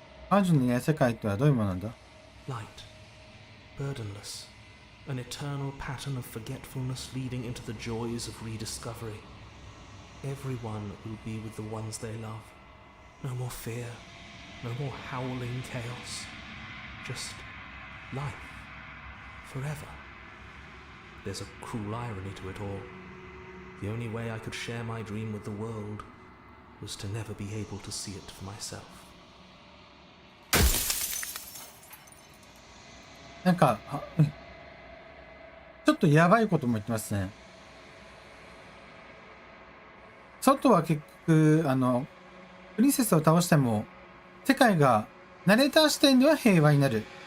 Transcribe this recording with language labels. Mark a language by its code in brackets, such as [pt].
[ja] 彼女のいない世界とはどういうものなんだ？ [en] Light, burdenless, an eternal pattern of forgetfulness leading into the joys of rediscovery. Everyone will be with the ones they love. No more fear, no more howling chaos. Just life, forever. There's a cruel irony to it all. The only way I could share my dream with the world was to never be able to see it for myself. [ja] なんかちょっとやばいことも言ってますね。外は結局、プリンセスを倒しても、世界が、ナレーター視点では平和になる。